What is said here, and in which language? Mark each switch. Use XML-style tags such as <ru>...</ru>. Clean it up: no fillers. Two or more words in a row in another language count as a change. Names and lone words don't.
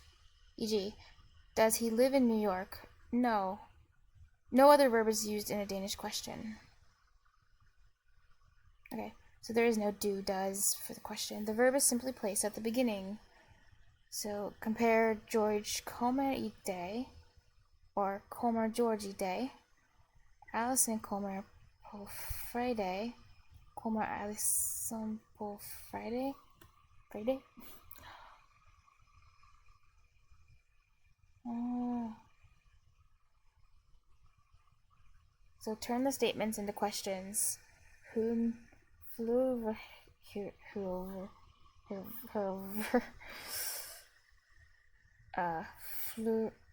<en>E.g., does he live in New York? No. No other verb is used in a Danish question. Okay, so there is no do, does for the question. The verb is simply placed at the beginning. So compare</en> <da>George kommer I dag</da> <en>or</en> <da>kommer George I dag. Allison kommer på fredag. Kommer Allison på Friday?</da> <en>Friday? So turn the statements into questions. Whom flew over flew.</en>